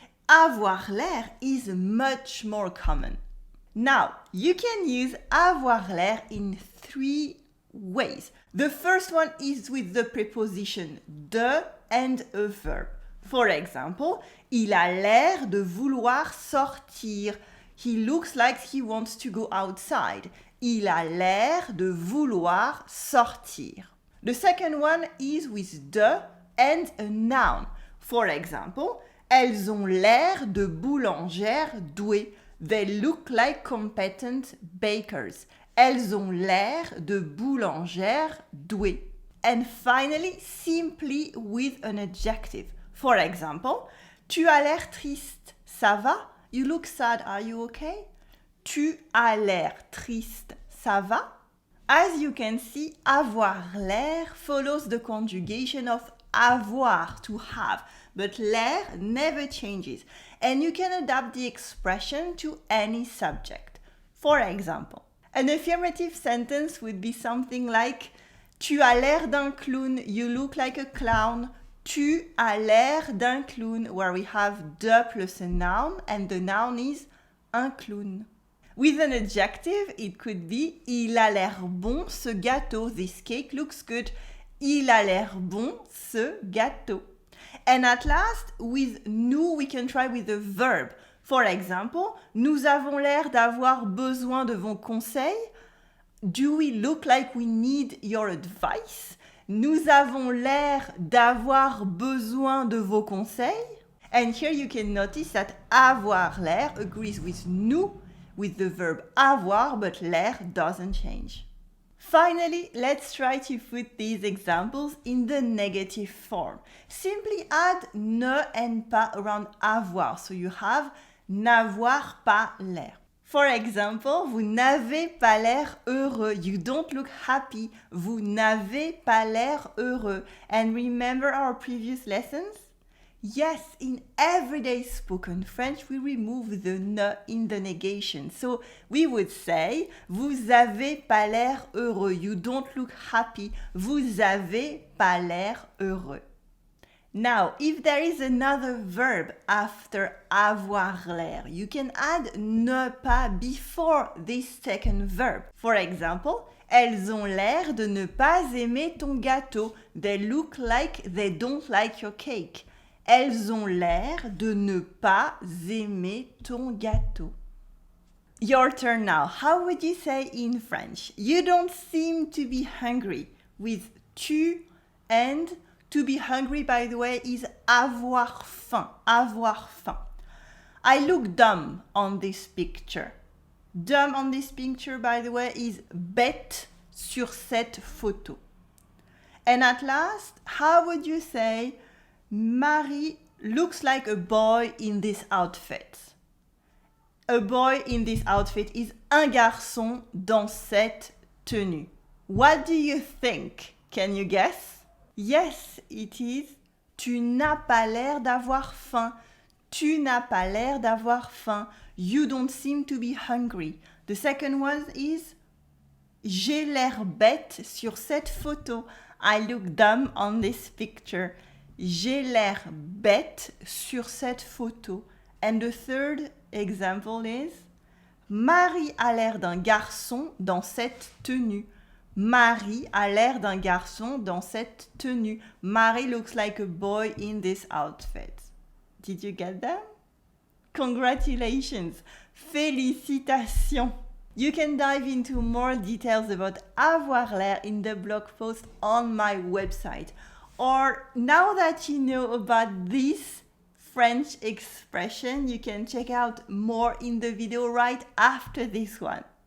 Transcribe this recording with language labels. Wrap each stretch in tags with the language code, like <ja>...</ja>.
<en>Avoir l'air is much more common. Now, you can use avoir l'air in three ways. The first one is with the preposition de and a verb. For example,</en> <fr>il a l'air de vouloir sortir.</fr> <en>He looks like he wants to go outside.</en> <fr>Il a l'air de vouloir sortir.</fr> <en>The second one is with de and a noun. For example,</en> <fr>elles ont l'air de boulangères douées.</fr> <en>They look like competent bakers.</en> <fr>Elles ont l'air de boulangères douées.</fr> <en>And finally, simply with an adjective. For example,</en> <fr>tu as l'air triste. Ça va?</fr> <en>You look sad. Are you okay?</en> <fr>Tu as l'air triste. Ça va?</fr> <en>As you can see, avoir l'air follows the conjugation of avoir, to have, but l'air never changes, and you can adapt the expression to any subject. For example, an affirmative sentence would be something like</en> <fr>tu as l'air d'un clown,</fr> <en>you look like a clown.</en> <fr>Tu as l'air d'un clown,</fr> <en>where we have de plus a noun, and the noun is un clown. With an adjective, it could be</en> <fr>il a l'air bon ce gâteau.</fr> <en>This cake looks good.</en> <fr>Il a l'air bon ce gâteau.</fr> <en>And at last, with nous, we can try with a verb. For example,</en> <fr>nous avons l'air d'avoir besoin de vos conseils.</fr> <en>Do we look like we need your advice?</en> <fr>Nous avons l'air d'avoir besoin de vos conseils.</fr> <en>And here you can notice that avoir l'air agrees with nous, with the verb avoir, but l'air doesn't change. Finally, let's try to put these examples in the negative form. Simply add ne and pas around avoir, so you have n'avoir pas l'air. For example,</en> <fr>vous n'avez pas l'air heureux.</fr> <en>You don't look happy.</en> <fr>Vous n'avez pas l'air heureux.</fr> <en>And remember our previous lessons? Yes, in everyday spoken French, we remove the ne in the negation. So we would say,</en> <fr>vous avez pas l'air heureux.</fr> <en>You don't look happy.</en> <fr>Vous avez pas l'air heureux.</fr> <en>Now, if there is another verb after avoir l'air, you can add ne pas before this second verb. For example,</en> <fr>elles ont l'air de ne pas aimer ton gâteau.</fr> <en>They look like they don't like your cake.</en> <fr>Elles ont l'air de ne pas aimer ton gâteau.</fr> <en>Your turn now. How would you say in French? You don't seem to be hungry with tu and to be hungry, by the way, is avoir faim. Avoir faim. I look dumb on this picture. Dumb on this picture, by the way, is</en> <fr>bête sur cette photo.</fr> <en>And at last, how would you say Marie looks like a boy in this outfit? A boy in this outfit is</en> <fr>un garçon dans cette tenue.</fr> <en>What do you think? Can you guess? Yes, it is.</en> <fr>Tu n'as pas l'air d'avoir faim. Tu n'as pas l'air d'avoir faim.</fr> <en>You don't seem to be hungry. The second one is</en> <fr>j'ai l'air bête sur cette photo.</fr> <en>I look dumb on this picture.</en> <fr>J'ai l'air bête sur cette photo.</fr> <en>And the third example is</en> <fr>Marie a l'air d'un garçon dans cette tenue. Marie a l'air d'un garçon dans cette tenue.</fr> <en>Marie looks like a boy in this outfit. Did you get them? Congratulations!</en> <fr>Félicitations!</fr> <en>You can dive into more details about avoir l'air in the blog post on my website. Or now that you know about this French expression, you can check out more in the video right after this one.</en>